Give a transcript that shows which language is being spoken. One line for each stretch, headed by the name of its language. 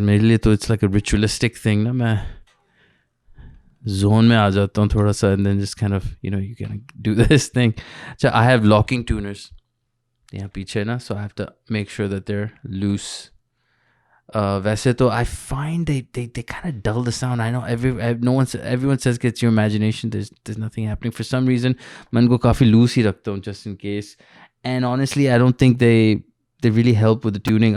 Hindi: मेरे लिए तो
English: it's like a ritualistic thing.
Hindi: ना मैं zone में आ जाता हूँ थोड़ा सा,
English: and then just kind of, you can do this thing. So I have locking tuners.
Hindi: यहाँ पीछे ना,
English: so I have to make sure that they're loose.
Hindi: वैसे तो
English: I find they kind of dull the sound. I know everyone says it's your imagination. There's nothing happening for some reason.
Hindi: मैं इनको काफी loose ही रखता हूँ
English: just in case. And honestly, I don't think they really help with the tuning.